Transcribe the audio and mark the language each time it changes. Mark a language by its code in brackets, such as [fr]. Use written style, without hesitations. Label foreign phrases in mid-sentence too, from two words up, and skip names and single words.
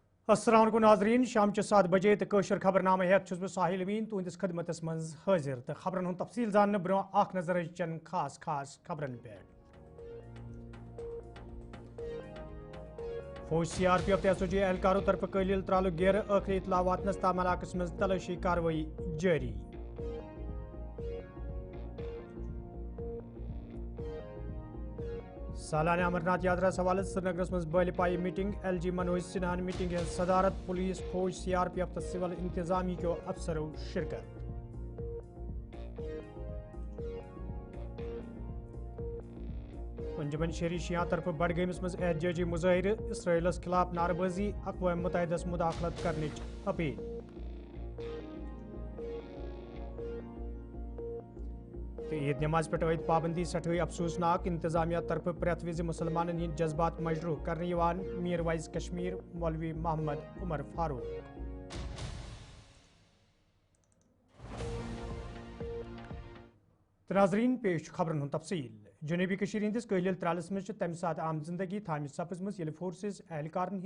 [ar] अस्सलाम वालेकुम [ks] नाजरीन शाम 7 बजे तो कशर खबरनामा हेत छुस बह साहिल अमीन तुंदिस खदमतस मज हाजिर तो खबरन हुंद तफसील जानने ब्रो आख नजर चन खास खबरन पे फौज CRPF तो SOG एहलकारों तरफ कलील त्रालु गेर आखिरी इतला वातनस ताम इलाकस मज तलाशी कार्रवाई जारी सालाना अमरनाथ यात्रा हवाले श्रीनगरस मज बाल पाई मीटिंग LG मनोज सिन्हान मीटिंग सदारत पुलिस फौज CRPF तो सिविल इंतजामी के अफसरों शिरकत अंजुमन शहरी शिया तरफ बडगमस मज एहतजाजी मुजाहिर इसराइलस खिलाफ नारबाजी अक़वाम मुत्तहिदस मुदाखलत करने अपील ईद नमाज पे ईद पाबंदी सठई अफसोसनाक इंतजामिया तरफ प्रेत विज मुसलमान हंद जज्बात मजरूह कर मीर वाइज कश्मीर मौलवी मोहम्मद उमर फारूक नाजरीन पेश खबरन तफसील जनूबी हंदिस कहलिल त्रालस मज तम सात आम जिंदगी थाम सपजम फोर्सेस एहलकारन